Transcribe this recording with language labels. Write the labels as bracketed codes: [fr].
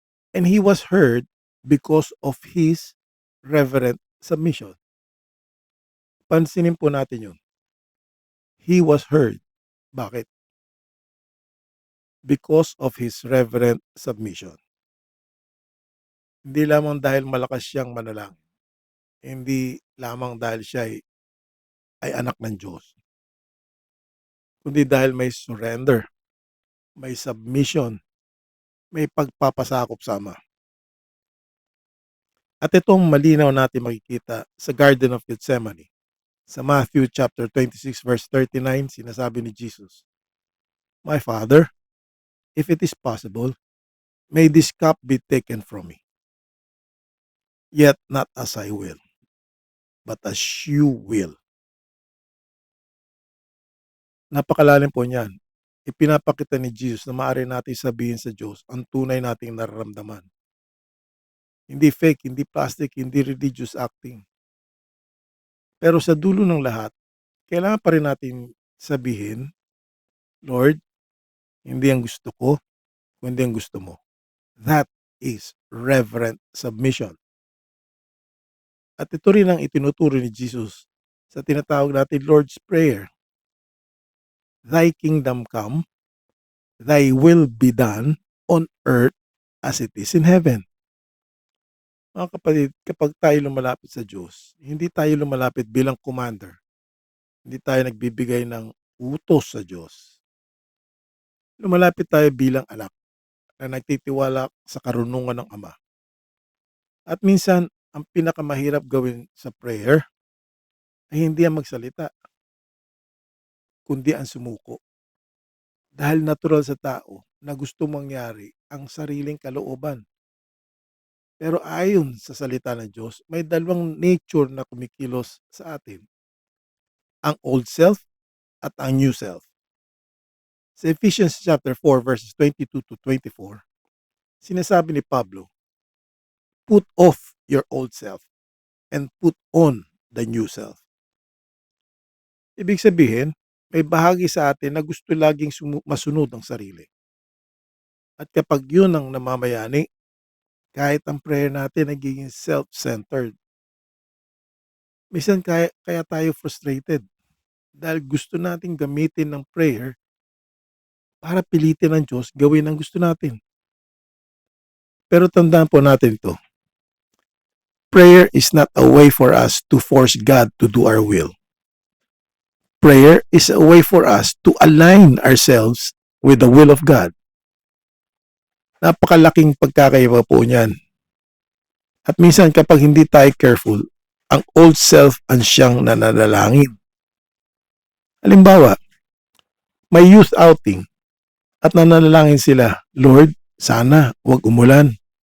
[en] And He was heard because of His reverent submission. [tl] Pansinin po natin yun. [en] He was heard. [tl] Bakit? [en] Because of His reverent submission. [tl] Hindi lamang dahil malakas siyang manalangin. Hindi lamang dahil siya ay anak ng Diyos. Kundi dahil may surrender, may submission, may pagpapasakop sa Ama. At itong malinaw natin makikita sa Garden of Gethsemane. Sa Matthew chapter 26 verse 39, sinasabi ni Jesus, [en] "My Father, if it is possible, may this cup be taken from me. Yet not as I will, but as you will." [tl] Napakalalim po niyan. Ipinapakita ni Jesus na maaari natin sabihin sa Diyos ang tunay nating nararamdaman. Hindi fake, hindi plastic, hindi religious acting. Pero sa dulo ng lahat, kailangan pa rin natin sabihin, Lord, hindi ang gusto ko, kundi ang gusto mo. [en] That is reverent submission. [tl] At ito rin ang itinuturo ni Jesus sa tinatawag natin Lord's Prayer. [en] Thy kingdom come, thy will be done on earth as it is in heaven. [tl] Mga kapatid, kapag tayo lumalapit sa Diyos, hindi tayo lumalapit bilang commander. Hindi tayo nagbibigay ng utos sa Diyos. Lumalapit tayo bilang anak na nagtitiwala sa karunungan ng Ama. At minsan, ang pinakamahirap gawin sa prayer ay hindi ang magsalita, kundi ang sumuko. Dahil natural sa tao na gusto mangyari ang sariling kalooban. Pero ayon sa salita ng Diyos, may dalawang nature na kumikilos sa atin. Ang old self at ang new self. Sa Ephesians chapter 4 verses 22 to 24, sinasabi ni Pablo, [en] put off your old self and put on the new self. [tl] Ibig sabihin, may bahagi sa atin na gusto laging masunod ang sarili. At kapag yun ang namamayani, Kahit ang prayer natin nagiging self-centered. Minsan kaya tayo frustrated dahil gusto nating gamitin ng prayer para pilitin ng Diyos gawin ang gusto natin. Pero tandaan po natin ito. [en] Prayer is not a way for us to force God to do our will. Prayer is a way for us to align ourselves with the will of God. [tl] Napakalaking pagkakaiba po niyan. At minsan kapag hindi tayo careful, ang old self ang siyang nananalangin. Halimbawa, may youth outing at nananalangin sila, Lord, sana huwag umulan.